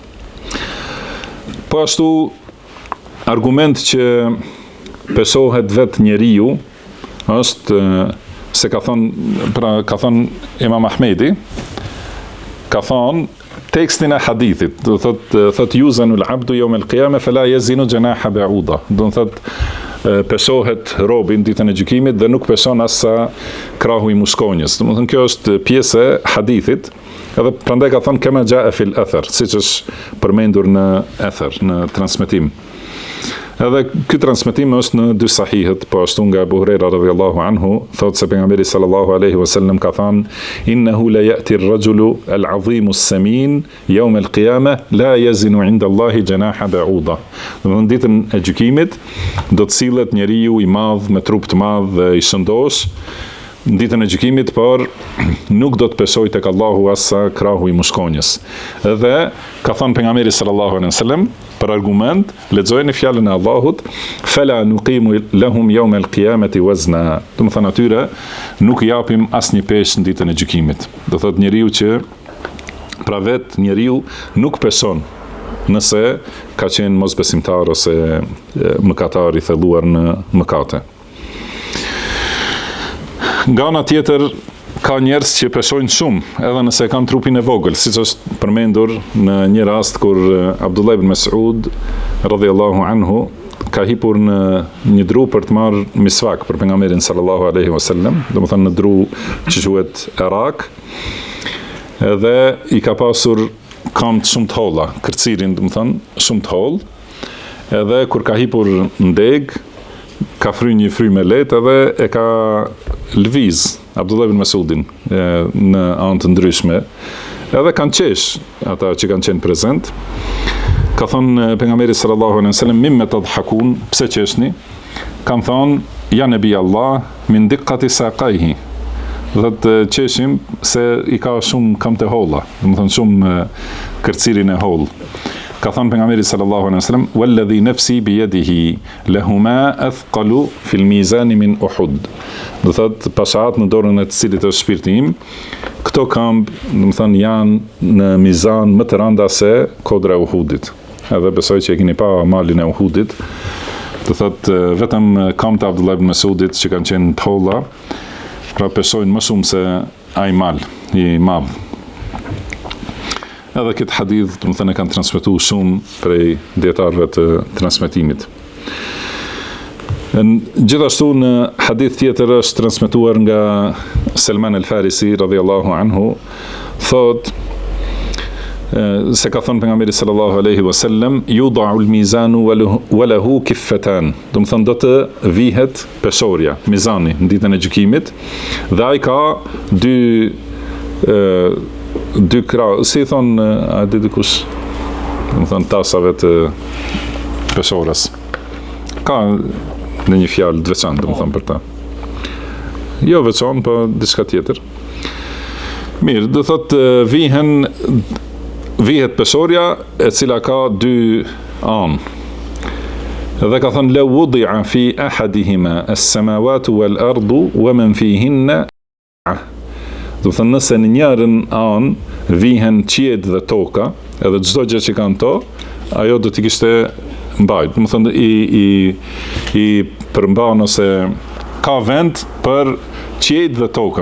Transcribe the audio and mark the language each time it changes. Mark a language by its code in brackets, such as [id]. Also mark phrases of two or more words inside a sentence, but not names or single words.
[sq] Po ashtu argument që peshohet vetë njeriu është se ka thonë Imam Ahmedi, ka thonë tekstin e hadithit, do thot [ar] يوزن العبد يوم القيامة فلا يزن جناح بعوضة, [sq] do thot peshohet robin ditën e gjykimit dhe nuk peshon as sa krahu i muskonjës. Do të thonë kjo është pjesë e hadithit, edhe prandaj ka thonë [ar] كما جاء في الأثر, [sq] siç është përmendur në athar, në transmetim. Edhe ky transmetim është në dy sahihet, po ashtu nga Abu Huraira [ar] رضي الله عنه, [sq] thotë se pejgamberi [ar] صلى الله عليه وسلم [sq] ka thënë [ar] إنه لا يأتي الرجل العظيم السمين يوم القيامة لا يزن عند الله جناح بعوضة. [sq] Në ditën e gjykimit do të sillet njeriu i madh me trup të madh dhe i shëndosh në ditën e gjykimit, por nuk do të peshoj tek Allahu as sa krahu i muskonjës. Edhe ka thënë pejgamberi [ar] صلى الله عليه وسلم [sq] për argument, lexojeni fjalën e Allahut, [ar] فلا نقيم لهم يوم القيامة وزنا. [sq] Do të thonë atyre nuk japim asnjë peshë në ditën e gjykimit. Do thotë njeriu që pra vet njeriu nuk peshon nëse ka qenë mosbesimtar ose mëkatar i thelluar në mëkate. Nga ana tjetër ka njerëz që peshojnë shumë, edhe nëse kanë trupin e vogël, siç është përmendur në një rast kur Abdullah ibn Mas'ud [ar] رضي الله عنه [sq] ka hipur në një dru për të marrë misvak për pejgamberin [ar] صلى الله عليه وسلم, [sq] domethënë në dru që quhet Irak, edhe i ka pasur kam shumë të holla, kërcirin domethënë shumë të holl, edhe kur ka hipur në deg, ka fry një fry me letë edhe e ka lviz Abdullah ibn Mas'udin në anë të ndryshme, edhe kanë qesh ata që kanë qenë prezent. Ka thonë pejgamberi [ar] صلى الله عليه وسلم مما تضحكون, [sq] pse qeshni? Kanë thonë [ar] يا نبي الله من دقة ساقيه, [sq] dhe të qeshim se i ka shumë kam të holla, domethënë shumë kërcirin e holl. Ka thënë pejgamberi [ar] صلى الله عليه وسلم والذي نفسي بيده لهما أثقل في الميزان من أحد. [sq] Do thotë pashat në dorën e të cilit është shpirti im, këto këmbë, domethënë janë në mizan më të rënda se kodra e Uhudit. Edhe besoj që e keni pa malin e Uhudit. Do thotë vetëm këmbët e Abdullah ibn Mas'udit që kanë qenë të holla, pra pesojnë më shumë se ai mal i madh. Edhe këtë hadith, do të thënë, e kanë transmetuar shumë prej dietarëve të transmetimit. Gjithashtu në hadith tjetër është transmetuar nga Salman al-Farisi [ar] رضي الله عنه, [sq] thot se ka thënë pejgamberi [ar] صلى الله عليه وسلم, يوضع الميزان وله كفتان. [sq] Do të thënë do të vihet peshorja, mizani në ditën e gjykimit, dhe ai ka dy krah, si thon a di dikush, do të thënë tasave të peshorës. Ka në një fjalë të veçantë, do të thënë për ta. Jo veçantë, po diçka tjetër. Mirë, do thotë vihet peshorja e cila ka dy anë. Dhe ka thënë [ar] لو وضع في أحدهما السماوات والأرض ومن فيهن. [sq] Do thënë nëse në njërin anë vihen qiejt dhe toka, edhe çdo gjë që kanë to, ajo do t'i kishte mbajt. Do thënë i përmban ose ka vend për qiejt dhe tokën.